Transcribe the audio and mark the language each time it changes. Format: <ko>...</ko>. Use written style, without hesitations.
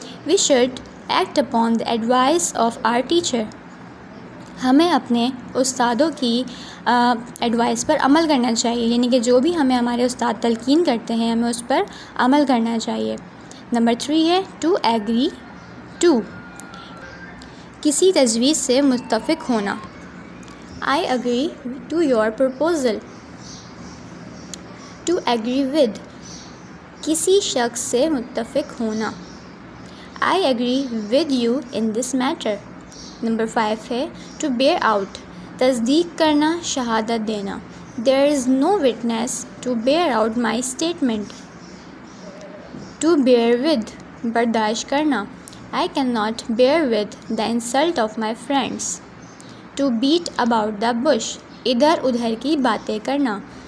<en>we should act upon the advice of our teacher,</en> <ur>ہمیں اپنے استادوں کی ایڈوائس پر عمل کرنا چاہیے، یعنی کہ جو بھی ہمیں ہمارے استاد تلقین کرتے ہیں ہمیں اس پر عمل کرنا چاہیے. نمبر 3 ہے ٹو ایگری ٹو، کسی تجویز سے متفق ہونا.</ur> <en>I agree to your proposal. To agree with،</en> <ur>کسی شخص سے متفق ہونا.</ur> <en>I agree with you in this matter.</en> <ur>Number 5 ہے</ur> <en>to bear out،</en> <ur>تصدیق کرنا، شہادت دینا.</ur> <en>There is no witness to bear out my statement. To bear with،</en> <ur>برداشت کرنا.</ur> <en>I cannot bear with the insult of my friends. To beat about the bush،</en> <ur>ادھر ادھر کی باتیں کرنا.</ur>